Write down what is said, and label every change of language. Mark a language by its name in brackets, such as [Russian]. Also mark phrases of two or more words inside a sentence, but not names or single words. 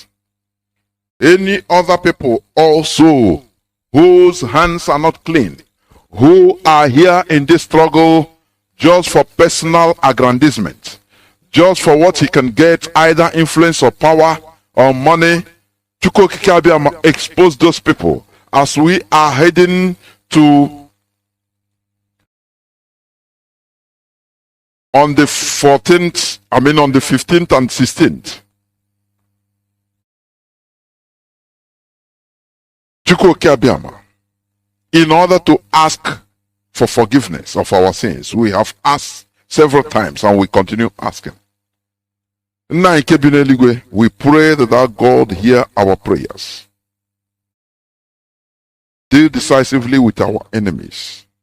[English] Any other people also whose hands are not clean, who are here in this struggle just for personal aggrandizement, just for what he can get, either influence or power or money. [Igbo] Chukwu okike abịama, [English] expose those people as we are heading to on the 15th and 16th. [Igbo] Chukwu okike abịama, [English] in order to ask for forgiveness of our sins. We have asked several times and we continue asking. We pray that our God hear our prayers. Deal decisively with our enemies.